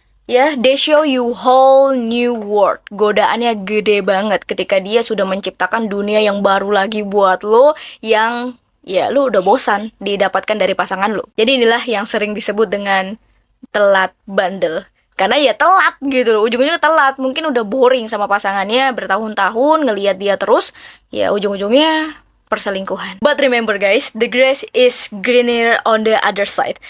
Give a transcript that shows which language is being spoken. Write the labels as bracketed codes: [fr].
[en] Ya, they show you whole new world. [id] Godaannya gede banget ketika dia sudah menciptakan dunia yang baru lagi buat lo, yang ya lo udah bosan didapatkan dari pasangan lo. Jadi inilah yang sering disebut dengan telat bandel. Karena ya telat gitu loh, ujung-ujungnya telat. Mungkin udah boring sama pasangannya bertahun-tahun, ngelihat dia terus, ya ujung-ujungnya perselingkuhan. [en] But remember guys, the grass is greener on the other side.